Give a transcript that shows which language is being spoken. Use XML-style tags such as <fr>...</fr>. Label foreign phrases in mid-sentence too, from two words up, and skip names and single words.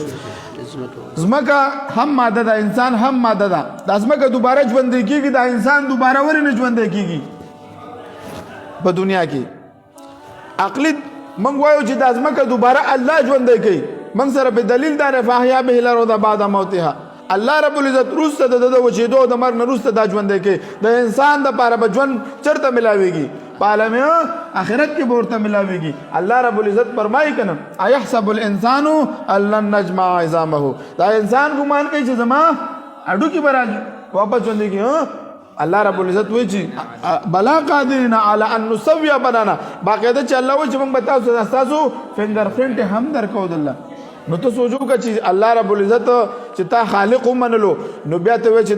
<ps>ځمکه هم ماده ده انسان هم ماده ده دا ځمکه دوباره ژوندی کېږي دا انسان دوباره ولې نه ژوندی کېږي په دنیا کې عقلي موږ وایو چې دا ځمکه دوباره الله ژوندی کوي موږ سره په دلیل دا</ps> <ar>فاحیا به الارض بعد موتها الله رب العزت</ar> <ps>روسته د وجودو د مرګ نه روسته دا ژوندی کوي د انسان د پاره به ژوند چرته ملاويږي په عالم آخرت کې به ورته ملاويږي</ps> <ar>الله رب العزت</ar> <ps>فرمایي کنه</ps> <ar>ايحسب الانسان ان لن نجمع عظامه</ar> <ps>دا انسان ګمان کوي چې زما اډو کې براځي واپس ژوندی کوي</ps> <ar>الله رب العزت</ar> <ps>وایي چې</ps> <ar>بلا قادرین علی ان نسوي بنانا</ar> <ps>باقاعده چې الله وایي چې موږ به تاسو</ps> <en>finger print</en> <ps>هم درکو الله نو ته سوچو که چې</ps> <ar>الله رب العزت</ar> <ps>چې تا خالق ومنلو نو بیا ته وایي چې</ps>